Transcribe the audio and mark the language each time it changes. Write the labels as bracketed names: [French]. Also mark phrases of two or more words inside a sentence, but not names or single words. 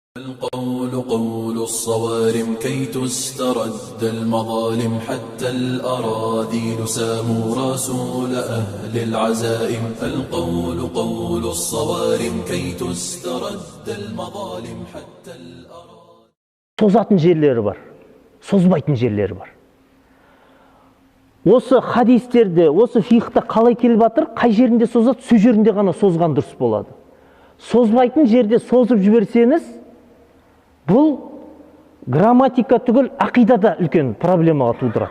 [Arabic] القول قول الصوارم كي تسترد المظالم حتى الأراذيل ساموا رسول أهل العزائم. القول قول الصوارم كي تسترد المظالم حتى الأراذيل. [Kazakh] Sozатын жерleri var, sozбайтын жерлері бар. Осы хадистерде, осы фихта қалай келіп жатыр, қай жерінде созады, сол жерінде ғана созған дұрыс болады. Созбайтын жерде созып жіберсеңіз, бұл грамматика түгіл ақидада үлкен проблемаға тудырады.